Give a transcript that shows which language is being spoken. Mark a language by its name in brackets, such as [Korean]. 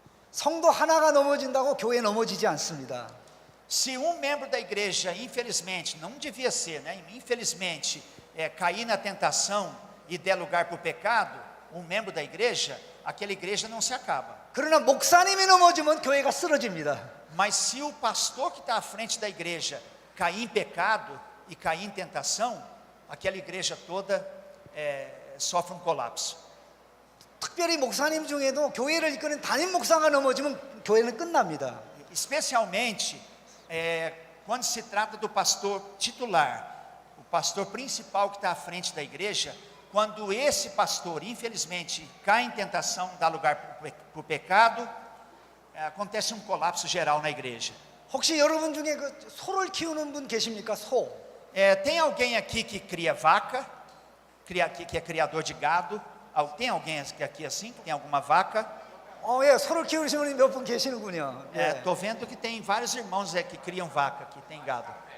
[Korean] 성도 하나가 넘어진다고 교회 넘어지지 않습니다. [Portuguese] Se um membro da igreja, infelizmente, não devia ser, né? Infelizmente, cair na tentação e der lugar para o pecado, um membro da igreja, aquela igreja não se acaba. [Korean] 그러나 목사님이 넘어지면 교회가 쓰러집니다. [Portuguese] Mas se o pastor que está à frente da igreja cair em pecado e cair em tentação, aquela igreja toda sofre um colapso. [Korean] 특별히 목사님 중에도 교회를 이끄는 담임 목사가 넘어지면 교회는 끝납니다. [Portuguese] Especialmente quando se trata do pastor titular, o pastor principal que está à frente da igreja, quando esse pastor, infelizmente, cai em tentação, dá lugar para o pecado, acontece um colapso geral na igreja. [Korean] 혹시 여러분 중에 그 소를 키우는 분 계십니까? 소. [Portuguese] Tem alguém aqui que cria vaca, que é criador de gado? Tem alguém aqui assim, que tem alguma vaca? [Korean] 소를 키우시는 분이 몇 분 계시는군요. [Portuguese] Estou vendo que tem vários irmãos que criam vaca, que tem gado.